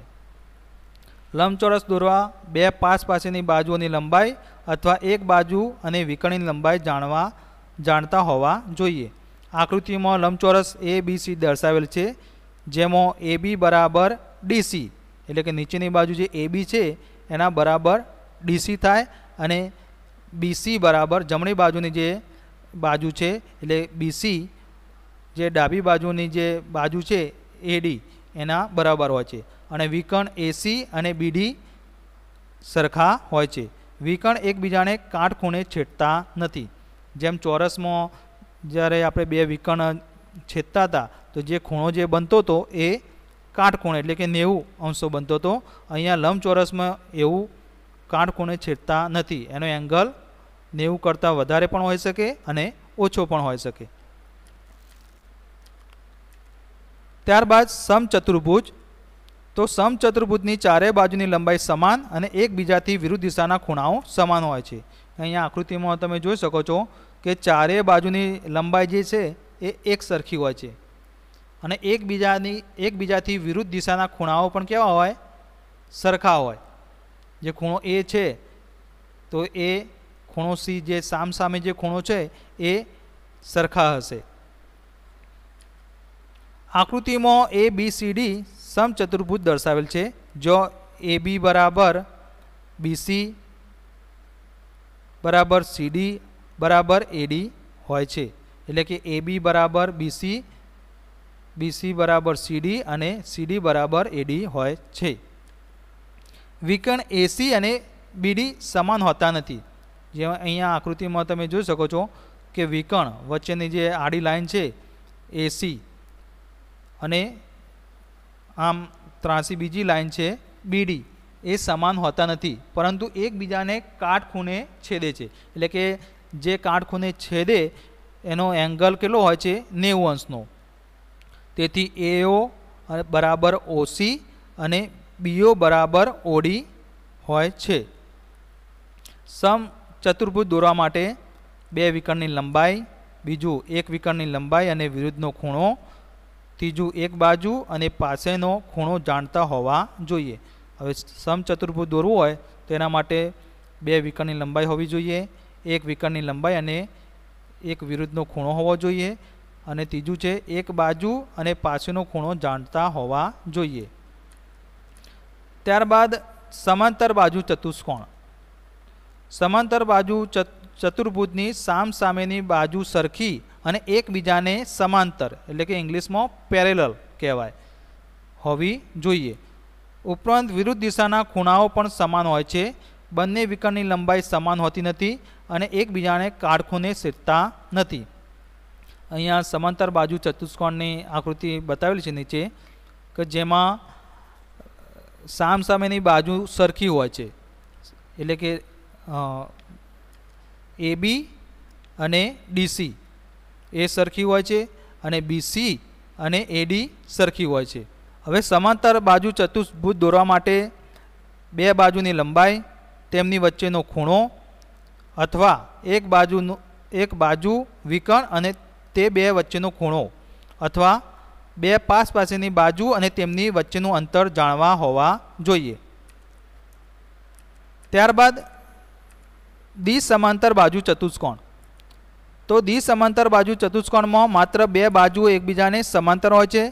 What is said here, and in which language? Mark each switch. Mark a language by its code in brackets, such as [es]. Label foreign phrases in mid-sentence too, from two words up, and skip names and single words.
[gu] લંબચોરસ દોરવા 2 પાસેની બાજુઓની લંબાઈ અથવા એક બાજુ અને વિકર્ણની લંબાઈ જાણતા હોવા જોઈએ. આકૃતિમાં લંબચોરસ ABC દર્શાવેલ છે, જેમાં AB બરાબર DC, એટલે કે નીચેની બાજુ જે AB છે એના બરાબર DC થાય, અને BC બરાબર જમણી બાજુની જે બાજુ છે એટલે BC જે ડાબી બાજુની જે બાજુ છે AD એના બરાબર હોય છે અને વિકર્ણ AC અને BD સરખા હોય છે। વિકર્ણ એકબીજાને કાટખૂણે છેદતા નથી। જેમ ચોરસમાં જ્યારે આપણે બે વિકર્ણ છેદતા હતા તો જે ખૂણો જે બનતો તો એ કાટખૂણે એટલે કે 90 અંશો બનતો તો। અહીંયા લંબચોરસમાં એવું કાટખૂણે છેદતા નથી। એનો એંગલ 90 કરતા વધારે પણ હોઈ શકે અને ઓછો પણ હોઈ શકે। ત્યારબાદ સમચતુર્ભુજ। તો સમચતુર્ભુજની ચારે બાજુની લંબાઈ સમાન અને એકબીજાથી વિરુદ્ધ દિશાના ખૂણાઓ સમાન હોય છે। અહીંયા આકૃતિમાં તમે જોઈ શકો છો કે ચારે બાજુની લંબાઈ જે છે એ એક સરખી હોય છે અને એકબીજાથી વિરુદ્ધ દિશાના ખૂણાઓ પણ કેવા હોય? સરખા હોય। જે ખૂણો એ છે તો એ ખૂણો સી જે સામસામે જે ખૂણો છે એ સરખા હશે। આકૃતિમાં ABCD સમચતુર્ભુજ દર્શાવેલ છે। જો AB બરાબર BC બરાબર CD બરાબર AD હોય છે એટલે કે AB બરાબર BC, BC બરાબર CD અને CD બરાબર AD હોય છે। વિકર્ણ AC અને BD સમાન હોતા નથી। જે અહીંયા આકૃતિમાં તમે જોઈ શકો છો કે વિકર્ણ વચ્ચેની જે આડી લાઇન છે AC અને આમ ત્રાસી બીજી લાઇન છે BD એ સમાન હોતા નથી પરંતુ એકબીજાને કાટખૂણે છેદે છે એટલે કે જે કાટખૂણે છેદે એનો એંગલ કેટલો હોય છે 90 અંશનો। તેથી AO બરાબર OC અને BO બરાબર OD હોય છે। સમચતુર્ભુજ દોરવા માટે બે વિકર્ણની લંબાઈ, બીજું એક વિકર્ણની લંબાઈ અને વિરુદ્ધનો ખૂણો, ત્રીજું એક બાજુ અને પાસેનો ખૂણો જાણતા હોવા જોઈએ। હવે સમચતુર્ભુજ દોરવું હોય તો એના માટે બે વિકર્ણની લંબાઈ હોવી જોઈએ, એક વિકર્ણની લંબાઈ અને એક વિરુદ્ધનો ખૂણો હોવો જોઈએ અને ત્રીજું છે એક બાજુ અને પાસેનો ખૂણો જાણતા હોવા જોઈએ। ત્યારબાદ સમાંતર બાજુ ચતુષ્કોણ। સમાંતર બાજુ ચતુર્ભુજની સામસામેની બાજુ સરખી અને એકબીજાને સમાંતર એટલે કે ઇંગ્લિશમાં પેરેલલ કહેવાય હોવી જોઈએ। ઉપરાંત વિરુદ્ધ દિશાના ખૂણાઓ પણ સમાન હોય છે। બંને વિકર્ણની લંબાઈ સમાન હોતી નથી અને એકબીજાને કાટખૂણે છેદતા નથી। અહીંયા સમાંતર બાજુ ચતુષ્કોણની આકૃતિ બતાવેલી છે નીચે કે જેમાં સામસામેની બાજુ સરખી હોય છે એટલે કે AB અને DC એ સરખી હોય છે અને BC અને AD સરખી હોય છે। હવે સમાંતર બાજુ ચતુષ્ભુજ દોરવા માટે બે બાજુની લંબાઈ, તેમની વચ્ચેનો ખૂણો અથવા એક બાજુ વિકર્ણ અને તે બે વચ્ચેનો ખૂણો અથવા બે પાસપાસેની બાજુ અને તેમની વચ્ચેનું અંતર જાણવા હોવા જોઈએ। ત્યારબાદ દ્વિસમાંતર બાજુ ચતુષ્કોણ। તો દ્વિસમાંતર બાજુ ચતુષ્કોણમાં માત્ર બે બાજુ એકબીજાને સમાંતર હોય છે।